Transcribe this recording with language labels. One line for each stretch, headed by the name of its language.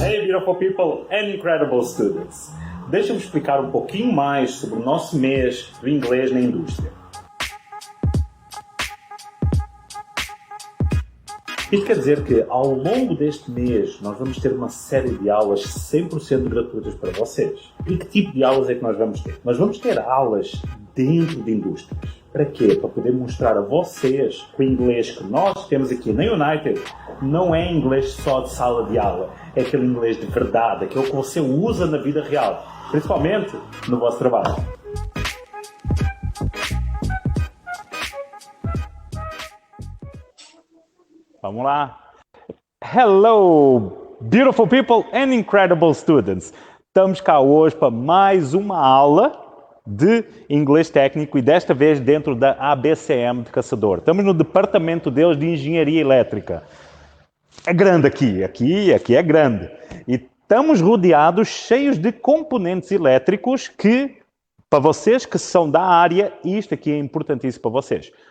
English: beautiful people and incredible students.
Portuguese: Deixa-me explicar um pouquinho mais sobre o nosso mês do inglês na indústria. Isto quer dizer que, ao longo deste mês, nós vamos ter uma série de aulas 100% gratuitas para vocês. E que tipo de aulas é que nós vamos ter? Nós vamos ter aulas dentro de indústrias. Para quê? Para poder mostrar a vocês que o inglês que nós temos aqui na United não é inglês só de sala de aula. É aquele inglês de verdade, aquele que você usa na vida real. Principalmente no vosso trabalho. Vamos lá.
English: Hello, beautiful people and incredible students.
Portuguese: Estamos cá hoje para mais uma aula de inglês técnico e desta vez dentro da ABCM de Caçador. Estamos no departamento deles de engenharia elétrica. É grande aqui é grande. E estamos rodeados, cheios de componentes elétricos que, para vocês que são da área, isto aqui é importantíssimo para vocês.